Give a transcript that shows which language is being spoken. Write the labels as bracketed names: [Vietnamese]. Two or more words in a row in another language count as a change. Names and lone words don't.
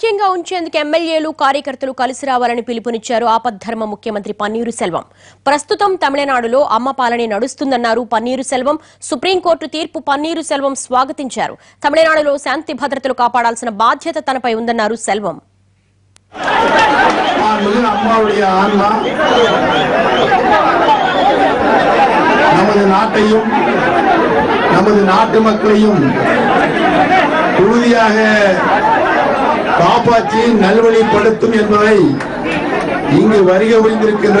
[Telugu] ఉంచేందుకు ఎమ్మెల్యేలు కార్యకర్తలు కలిసి రావాలని పిలుపునిచ్చారు ఆపద్ధర్మ ముఖ్యమంత్రి పన్నీరు సెల్వం. ప్రస్తుతం తమిళనాడులో అమ్మ పాలనే నడుస్తుందన్నారు పన్నీరు సెల్వం. సుప్రీంకోర్టు తీర్పు పన్నీరు సెల్వం స్వాగతించారు. తమిళనాడులో శాంతి భద్రతలు కాపాడాల్సిన బాధ్యత తనపై ఉందన్నారు సెల్వం. [Tamil] நமது நாட்டையும் நமது நாட்டு மக்களையும் உறுதியாக காப்பாற்றி நல்வழிப்படுத்தும் என்பதை இங்கு வருகை புரிந்திருக்கின்ற